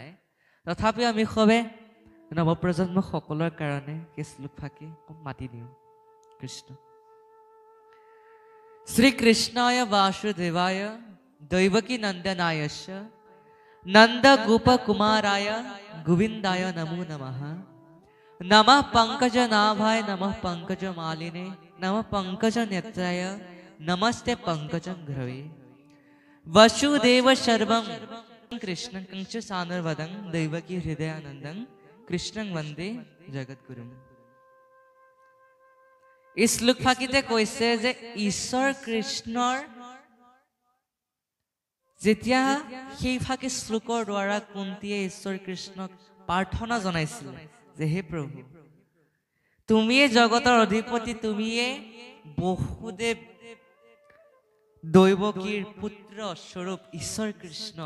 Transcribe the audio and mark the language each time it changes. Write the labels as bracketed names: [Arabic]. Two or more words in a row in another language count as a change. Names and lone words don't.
[Assamese] তথাপিও আমি সবে নৱপ্ৰজন্ম সকলৰ কাৰণে সেই শ্লোক ফাঁকি মাতি দিওঁ। [Sanskrit] কৃষ্ণ শ্ৰীকৃষ্ণায় বাসুদেৱায় দৈৱকী নন্দনায়শ্চ নন্দ গোপ কুমাৰায় গোবিন্দায় নমো নমঃ। নমঃ পঙ্কজ নাভায় নমঃ পঙ্কজ মালিনে নমঃ পঙ্কজ নেত্রায় নমস্তে পঙ্কজ ঘ্রবে। वसुदेव सर्वं कृष्णं कंच सानरवदं दैवकी हृदयानंदं कृष्णं वंदे जगद्गुरुं। [Assamese] এই শ্লোক ফাঁকিতে কৈছে যে ঈশ্বৰ কৃষ্ণৰ যেতিয়া সেই ফাঁকি শ্লোকৰ দ্বাৰা কুন্তীয়ে ঈশ্বৰ কৃষ্ণক প্ৰাৰ্থনা জনাইছিল যে হে প্ৰভু, তুমিয়ে জগতৰ অধিপতি, তুমিয়ে বসুদেৱ দৈৱকীৰ পুত্ৰ স্বৰূপ ঈশ্বৰ কৃষ্ণ।